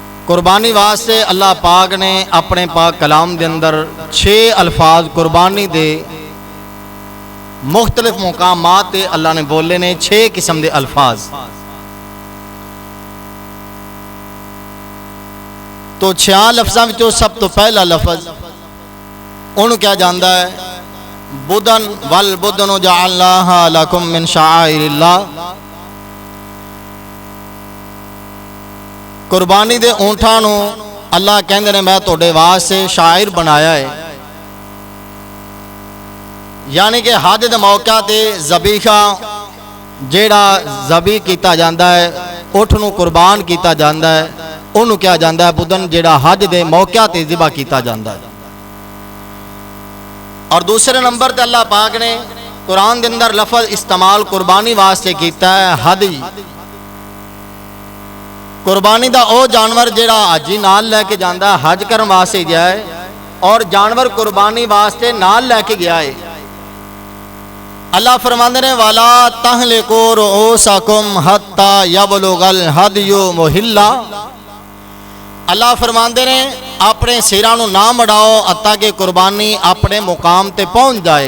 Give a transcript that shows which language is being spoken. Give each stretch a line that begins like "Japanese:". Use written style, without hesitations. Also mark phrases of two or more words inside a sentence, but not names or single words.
Punjabi: قربانی واسطے اللہ پاک نے اپنے پاک کلام دے اندر 6 الفاظ قربانی دے مختلف مقامات تے اللہ نے بولے نے 6 قسم دے الفاظ. تو 6 لفظاں وچوں سب تو پہلا لفظ انہوں کیا جاندا ہے بدن
Arabic: والبدن جعلناها لکم من شعائر اللہ.
Punjabi: قربانی دے اونٹاں نو اللہ کہندے نے میں تہاڈے واسطے شاعر بنایا ہے. یعنی کہ حج دے موقع تے ذبیحہ جیڑا ذبح کیتا جاندا ہے اونٹ نو قربان کیتا جاندا ہے انہوں کیا جاندا ہے بدن جیڑا حج دے موقع تے ذبح کیتا جاندا ہے. اور دوسرے نمبر تے اللہ پاک نے قرآن دے اندر لفظ استعمال قربانی واسطے کیتا ہے ہدی. قربانی دا او جانور جیڑا حاجی نال لے کے جاندا ہے حج کرن واسطے گیا ہے اور جانور قربانی واسطے نال لے کے گیا ہے. اللہ فرماندے نے
Arabic: والا تہلکوا رؤوسکم حتی یبلغ الہدی محلہ.
Punjabi: اللہ فرماندے نے اپنے سراں نو نہ مڑاؤ حتیٰ کہ قربانی اپنے مقام تے پہنچ جائے.